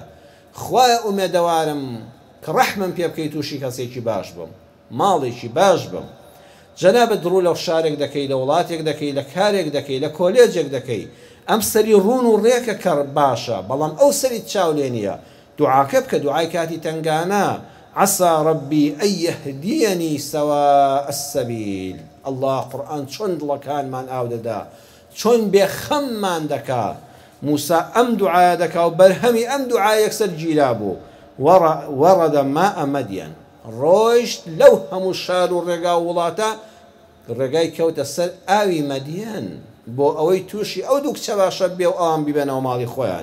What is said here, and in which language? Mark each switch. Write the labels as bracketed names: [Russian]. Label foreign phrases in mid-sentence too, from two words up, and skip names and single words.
[Central Kurdish] خوایە ئومێدەوارم کە ڕەحمم پێ بکەیت تووشی کەسێکی باش بم ماڵێکی باش بم. جەنابەت ڕوو لە شارێک دەکەی لە وڵاتێک دەکەی لە کارێک دەکەی لە کۆلێجێک دەکەی ئەم سەری ڕوون و ڕێکە کە باشە بەڵام ئەو سەری چاو لێ نییە. دوعاکە بکە دوعای کاتی تنگانە [Arabic] عسى ربي أن يهديني سواء السبيل. [Central Kurdish] الله قورآن چۆن دڵەکانمان ئاو دەدا چۆن بێخەممان دەکا. موسا ئەم دوعایە دەکا و بەرهەمی ئەم دوعای یەکسەر گیرا بوو. [Arabic] وەڕەدە ماء مەدیەن [Central Kurdish] ڕۆیشت لەو هەموو شار و ڕێگا و وڵاتە ڕێگای کەوتە سەر ئاوی مەدیەن بۆ ئەوەی تووشی ئەو دوو کچە باشە بێ و ئەوان بیبەنەوە ماڵی خۆیان.